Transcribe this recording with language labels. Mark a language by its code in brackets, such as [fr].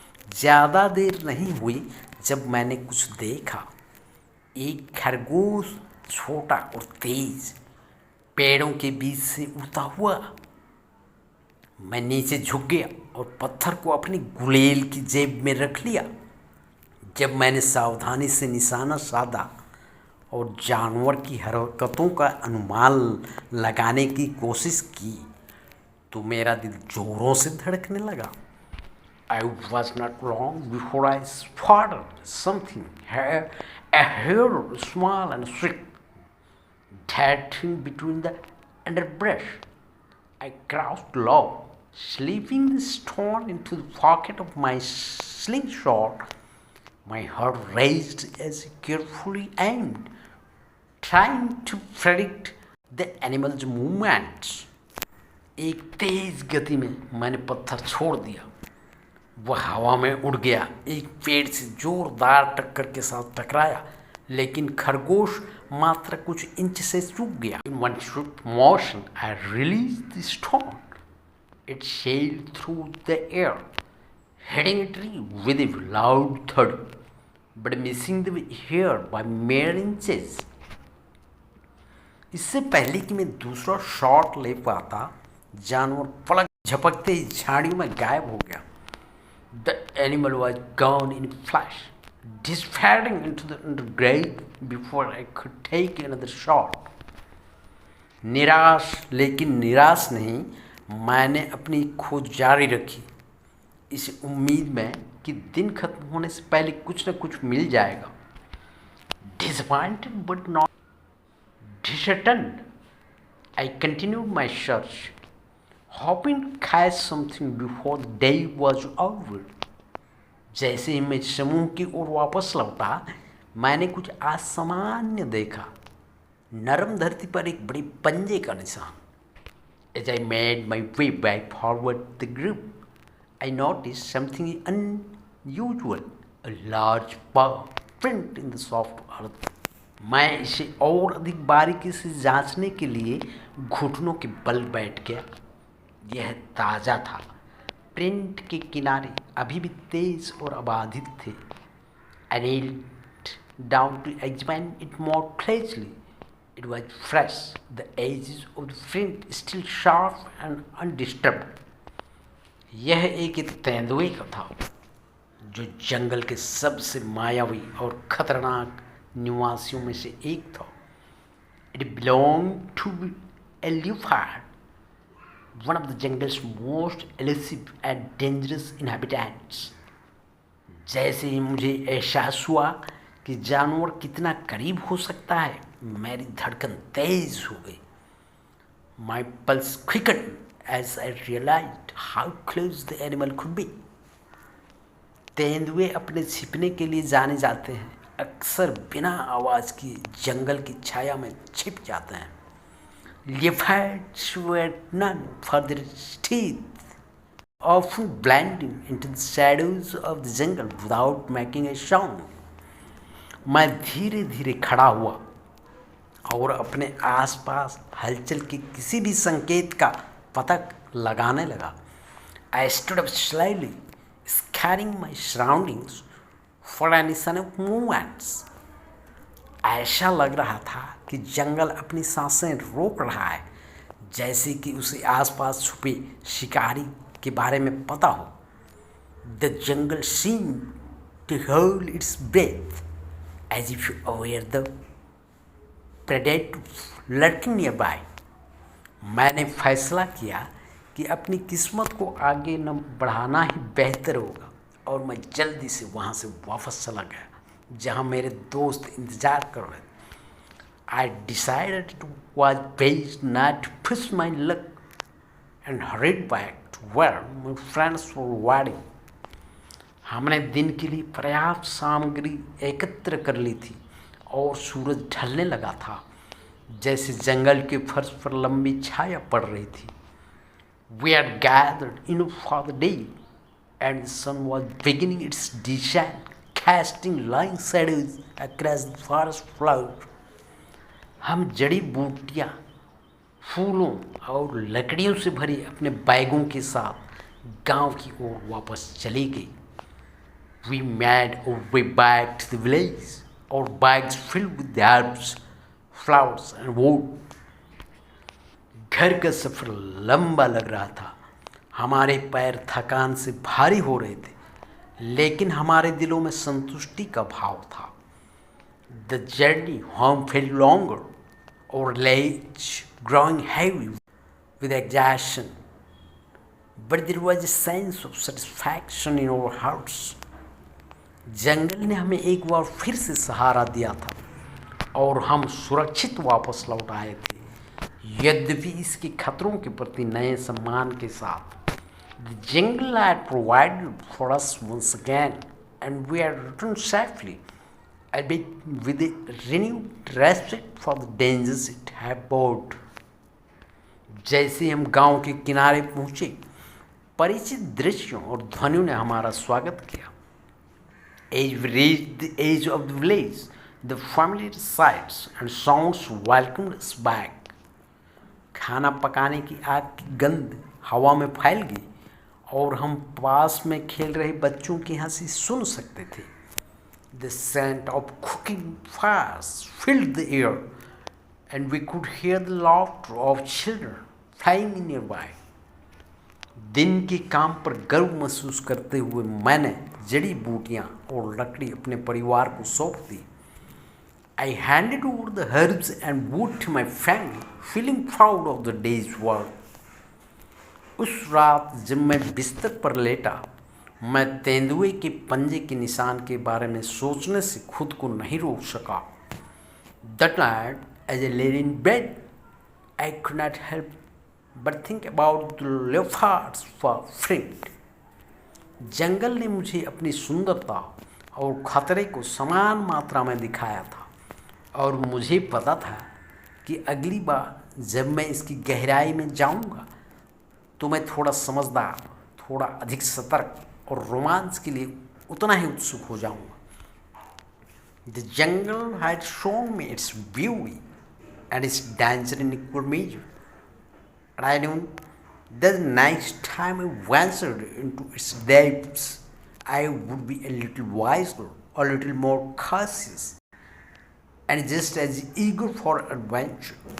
[hi] ज़्यादा देर नहीं हुई जब मैंने कुछ देखा। एक खरगोश छोटा और तेज पेड़ों के बीच से उड़ता हुआ। मैं नीचे झुक गया और पत्थर को अपनी गुलेल की जेब में रख लिया। जब मैंने सावधानी से निशाना साधा और जानवर की हरकतों का अनुमान लगाने की कोशिश की तो मेरा दिल जोरों से धड़कने लगा। [en] I was not long before I spotted something, a hare, small and swift, darting between the underbrush. I crouched low, slipping the stone into the pocket of my slingshot. My heart raced as I carefully aimed, trying to predict the animal's movements. [hi] एक तेज गति में मैंने पत्थर छोड़ दिया। वह हवा में उड़ गया, एक पेड़ से जोरदार टक्कर के साथ टकराया, लेकिन खरगोश मात्र कुछ इंच से चूक गया। [en] In one swift motion, I released the stone. It sailed through the air, hitting a tree with a loud thud, but missing the hare by mere inches. [hi] इससे पहले कि मैं दूसरा शॉट ले पाता, जानवर पलक झपकते ही झाड़ियों में गायब हो गया। [en] The animal was gone in a flash, disappearing into the undergrowth before I could take another shot. [hi] निराश लेकिन निराश नहीं, मैंने अपनी खोज जारी रखी, इस उम्मीद में कि दिन खत्म होने से पहले कुछ न कुछ मिल जाएगा। [en] Disappointed but not disheartened, I continued my search, hoping to catch something before the day was over. [hi] जैसे ही मैं समूह की ओर वापस लौटा, मैंने कुछ असामान्य देखा। नरम धरती पर एक बड़े पंजे का निशान। [en] As I made my way back forward the group, I noticed something unusual, a large paw print in the soft earth. [hi] मैं इसे और अधिक बारीकी से जांचने के लिए घुटनों के बल बैठ गया। यह ताज़ा था। प्रिंट के किनारे अभी भी तेज और अबाधित थे। [en] I knelt down to examine it more closely. It was fresh, the edges of the print still sharp and undisturbed. [hi] यह एक तेंदुए का था, जो जंगल के सबसे मायावी और खतरनाक निवासियों में से एक था। [en] It belonged to a leopard, one of the jungle's most elusive and dangerous inhabitants. [hi] जैसे ही मुझे एहसास हुआ कि जानवर कितना करीब हो सकता है, मेरी धड़कन तेज हो गई। [en] My pulse quickened as I realized how close the animal could be. [hi] तेंदुए अपने छिपने के लिए जाने जाते हैं, अक्सर बिना आवाज़ की जंगल की छाया में छिप जाते हैं। [en] Leopards were known for their teeth, often blending into the shadows of the jungle without making a sound. [hi] मैं धीरे धीरे खड़ा हुआ और अपने आसपास हलचल के किसी भी संकेत का पता लगाने लगा। [en] I stood up slowly, scanning my surroundings for any sign of movements. [hi] ऐसा लग रहा था कि जंगल अपनी सांसें रोक रहा है, जैसे कि उसे आसपास छुपे शिकारी के बारे में पता हो। [en] The jungle seemed to hold its breath, as if aware the predator lurking nearby. [hi] मैंने फैसला किया कि अपनी किस्मत को आगे न बढ़ाना ही बेहतर होगा, और मैं जल्दी से वहाँ से वापस चला गया जहाँ मेरे दोस्त इंतज़ार कर रहे थे। [en] I decided it was best not to push my luck and hurried back to where my friends were waiting. [hi] हमने दिन के लिए पर्याप्त सामग्री एकत्र कर ली थी और सूरज ढलने लगा था, जैसे जंगल के फर्श पर लंबी छाया पड़ रही थी। [en] We had gathered enough for the day, and the sun was beginning its descent, casting long shadows across the forest floor. [hi] हम जड़ी बूटियाँ, फूलों और लकड़ियों से भरी अपने बैगों के साथ गांव की ओर वापस चली गई। [en] We made our way back to the village, our bags filled with herbs, flowers and wood. [hi] घर का सफ़र लंबा लग रहा था। हमारे पैर थकान से भारी हो रहे थे, लेकिन हमारे दिलों में संतुष्टि का भाव था। [en] The journey home felt longer, our legs growing heavy with exhaustion, but there was a sense of satisfaction in our hearts. [hi] जंगल ने हमें एक बार फिर से सहारा दिया था और हम सुरक्षित वापस लौट आए थे, यद्यपि इसके खतरों के प्रति नए सम्मान के साथ। [en] The jungle had provided for us once again, and we had returned safely, albeit with a renewed respect for the dangers it had brought. [hi] जैसे हम गांव के किनारे पहुंचे, परिचित दृश्यों और ध्वनियों ने हमारा स्वागत किया। [en] As we reached the edge of the village, the familiar sights and sounds welcomed us back. [hi] खाना पकाने की आग की गंध हवा में फैल गई और हम पास में खेल रहे बच्चों की हंसी सुन सकते थे। [en] The scent of cooking fires filled the air, and we could hear the laughter of children playing nearby. [hi] दिन के काम पर गर्व महसूस करते हुए मैंने जड़ी बूटियाँ और लकड़ी अपने परिवार को सौंप दी। [en] I handed over the herbs and wood to my family, feeling proud of the day's work. [hi] उस रात जब मैं बिस्तर पर लेटा, मैं तेंदुए के पंजे के निशान के बारे में सोचने से खुद को नहीं रोक सका। [en] That night, as I lay in bed, I could not help but think about the leopards for friend. [hi] जंगल ने मुझे अपनी सुंदरता और खतरे को समान मात्रा में दिखाया था और मुझे पता था कि अगली बार जब मैं इसकी गहराई में जाऊंगा तो मैं थोड़ा समझदार, थोड़ा अधिक सतर्क और रोमांच के लिए उतना ही उत्सुक हो जाऊंगा। [en] The jungle had shown me its beauty and its danger in equal measure, and I knew that the next time I ventured into its depths, I would be a little wiser, a little more cautious, and just as eager for adventure.